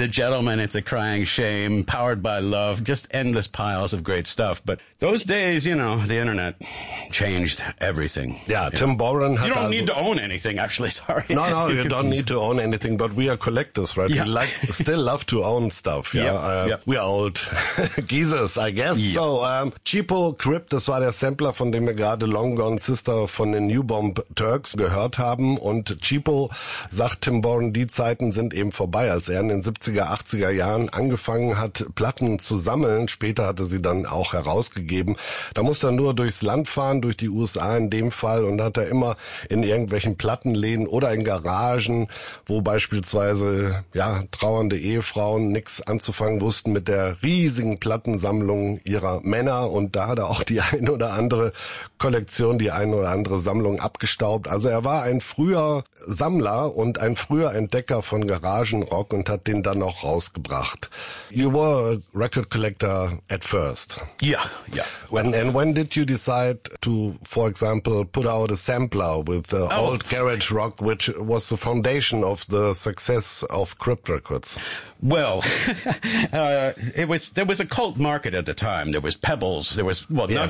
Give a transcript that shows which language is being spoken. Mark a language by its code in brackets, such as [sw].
[en] The Gentleman, It's a Crying Shame, Powered by Love, just endless piles of great stuff. But those days, you know, the internet changed everything. Yeah, Tim Warren. You don't need to own anything, actually, sorry. No, you don't need to own anything, but we are collectors, right? Yeah. We still love to own stuff. Yeah, we are old geezers, I guess. Yep. [de] So, Cheapo Crypt, das war der Sampler, von dem wir gerade Long Gone Sister von den New Bomb Turks gehört haben. Und Cheapo sagt Tim Warren, die Zeiten sind eben vorbei. Als er in den 70er, 80er Jahren angefangen hat, Platten zu sammeln, später hatte sie dann auch herausgegeben, da musste er nur durchs Land fahren, durch die USA in dem Fall, und hat er immer in irgendwelchen Plattenläden oder in Garagen, wo beispielsweise ja trauernde Ehefrauen nichts anzufangen wussten mit der riesigen Plattensammlung ihrer Männer, und da hat er auch die ein oder andere Kollektion, die ein oder andere Sammlung abgestaubt. Also er war ein früher Sammler und ein früher Entdecker von Garagenrock und hat den dann auch rausgebracht. [en] You were a record collector at first. Yeah, yeah. When did you decide to, for example, put out a sampler with the old garage rock, which was the foundation of the success of Crypt Records? Well, there was a cult market at the time. There was Pebbles. There was, well, yes.